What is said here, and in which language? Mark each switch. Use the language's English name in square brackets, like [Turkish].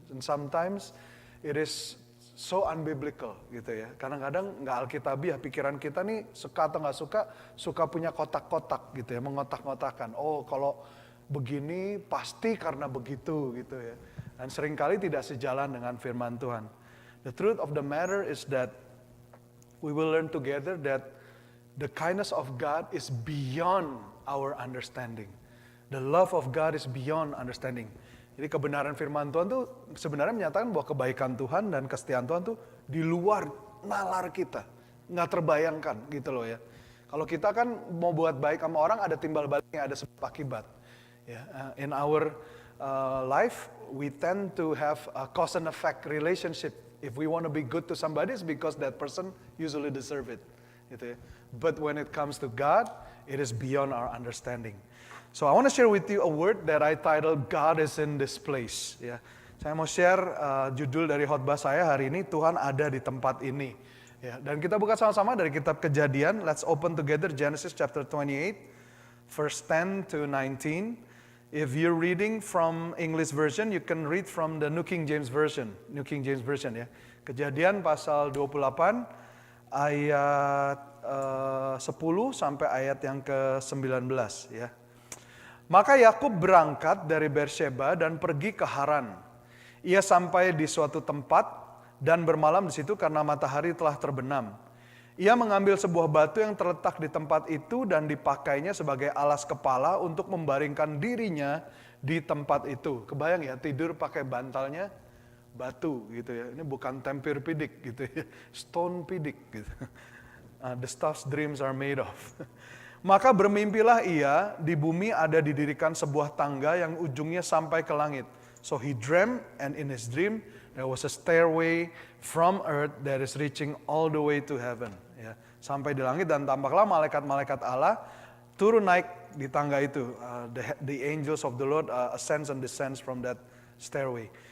[English] And sometimes it is so unbiblical [Indonesian] gitu ya. Kadang-kadang nggak alkitabiah, pikiran kita nih suka atau nggak suka punya kotak-kotak gitu ya, mengotak-ngotakan. Oh, kalau begini pasti karena begitu gitu ya. Dan seringkali tidak sejalan dengan firman Tuhan. [English] The truth of the matter is that we will learn together that the kindness of God is beyond our understanding. The love of God is beyond understanding. [Indonesian] Jadi kebenaran firman Tuhan tuh sebenarnya menyatakan bahwa kebaikan Tuhan dan kesetiaan Tuhan tuh di luar nalar kita. Nggak terbayangkan gitu loh ya. Kalau kita kan mau buat baik sama orang ada timbal baliknya, ada sebab akibat. [English] In our life, we tend to have a cause and effect relationship. If we want to be good to somebody, it's because that person usually deserve it. [Indonesian] Gitu ya. [English] But when it comes to God, it is beyond our understanding. So I want to share with you a word that I titled God is in this place. [Indonesian] Ya, saya mau share judul dari khotbah saya hari ini, Tuhan ada di tempat ini. Ya, dan kita buka sama-sama dari kitab Kejadian. [English] Let's open together Genesis chapter 28, verse 10 to 19. If you're reading from English version, you can read from the New King James Version. New King James Version [Indonesian] ya. Kejadian pasal 28 ayat 10 sampai ayat yang ke-19 ya. Maka Yakub berangkat dari Beersheba dan pergi ke Haran. Ia sampai di suatu tempat dan bermalam di situ karena matahari telah terbenam. Ia mengambil sebuah batu yang terletak di tempat itu dan dipakainya sebagai alas kepala untuk membaringkan dirinya di tempat itu. Kebayang ya, tidur pakai bantalnya batu gitu ya. Ini bukan Tempur-Pedic gitu ya, Stone-Pedic gitu. [English] The stuff dreams are made of. [Indonesian] Maka bermimpilah ia, di bumi ada didirikan sebuah tangga yang ujungnya sampai ke langit. [English] So he dreamed, and in his dream there was a stairway from earth that is reaching all the way to heaven. [Indonesian] Ya, sampai di langit, dan tampaklah malaikat-malaikat Allah turun naik di tangga itu. [English] The angels of the Lord ascends and descends from that stairway.